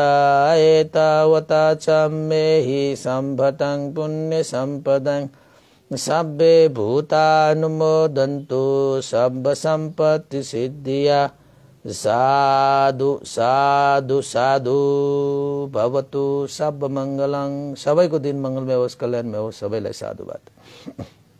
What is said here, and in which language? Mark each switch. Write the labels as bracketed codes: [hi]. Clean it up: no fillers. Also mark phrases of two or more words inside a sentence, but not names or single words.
[pi] एतावता चम्मेहि सम्भतं पुण्य सम्पदं सब्बे भूतानुमोदन्तु सम्ब सम्पत्ति सिद्धिया। साधु साधु साधु भवतु सब मङ्गलं। [ne] सबैको दिन मङ्गलमय होस्, कल्याणमय होस्। सबैलाई साधुवाद।